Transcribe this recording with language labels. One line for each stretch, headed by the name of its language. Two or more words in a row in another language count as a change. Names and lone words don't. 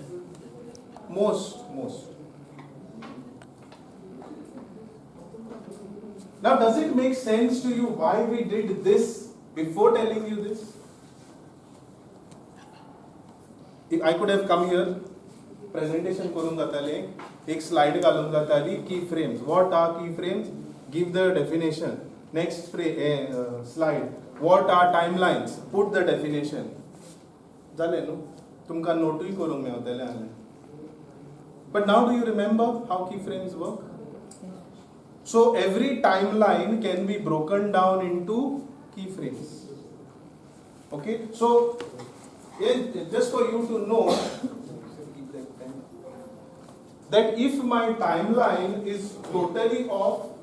English: Most. Now does it make sense to you why we did this before telling you this? If I could have come here
Konkani: प्रेजेंटेशन करून जाताले एक स्लाइड घालून जाताली
English: key frames. What are key frames? Give the definition. Next slide. What are timelines? Put the definition.
Konkani: जालें न्हू? तुमकां नोटूय करूंक मेळटलें आसलें.
English: But now do you remember how key frames work? So every timeline can be broken down into keyframes. Okay, so just for you to know that if my timeline is totally of